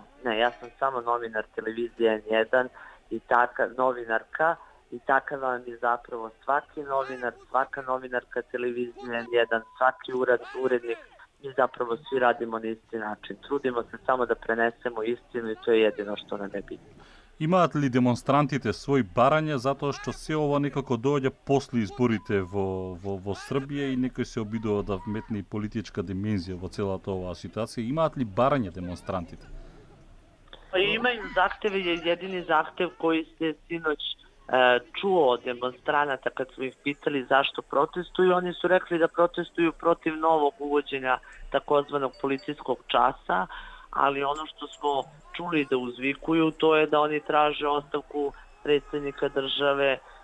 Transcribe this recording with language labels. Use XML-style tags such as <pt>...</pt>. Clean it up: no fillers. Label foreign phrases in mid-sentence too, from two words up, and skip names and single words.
<sr>Ne, ja sam samo novinar televizije N1 i novinarka i takav vam je zapravo svaki novinar, svaka novinarka televizije N1, svaki urednik. Mi zapravo svi radimo na isti način. Trudimo se samo da prenesemo istinu i to je jedino što nam je bitno.</sr> <mk>Имаат ли демонстрантите своји барања затоа што се ова некако доаѓа после изборите во Србија и некој се обидува да вметне и политичка димензија во целата оваа ситуација? Имаат ли барања демонстрантите?</mk> <sr>Imaju zahteve, jedini zahtev koji se sinoć čuo od demonstranata kad smo ih pitali zašto protestuju, oni su rekli da protestuju protiv novog uvođenja takozvanog policijskog časa, ali ono što smo čuli da uzvikuju, to je da oni traže ostavku predsjednika države</sr>